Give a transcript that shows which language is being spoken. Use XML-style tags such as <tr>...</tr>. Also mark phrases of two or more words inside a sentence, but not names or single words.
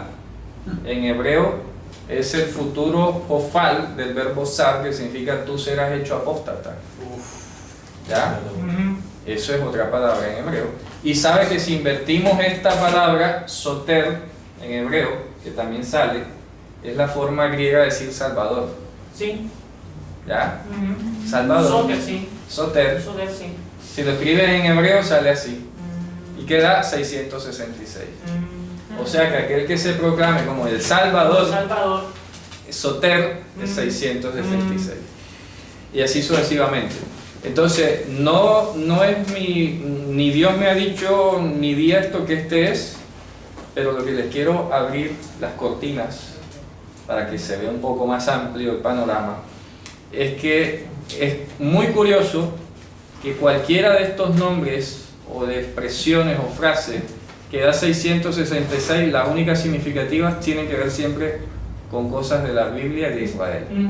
<es>En hebreo es el futuro ofal del verbo sar, que significa tú serás hecho apóstata. ¿Ya? Eso es otra palabra en hebreo. Y sabe que si invertimos esta palabra, soter, en hebreo, que también sale, es la forma griega de decir Salvador. Sí. ¿Ya? Salvador. Soter, sí. Soter. Soter, sí. Si lo escribes en hebreo sale así. Y queda 666. O sea que aquel que se proclame como el Salvador, Salvador. soter, es 666. Y así sucesivamente. Entonces, no es ni Dios me ha dicho, ni di esto que este es, pero lo que les quiero abrir las cortinas para que se vea un poco más amplio el panorama, es que es muy curioso que cualquiera de estos nombres o de expresiones o frases que da 666, las únicas significativas tienen que ver siempre con cosas de la Biblia y de Israel.</es>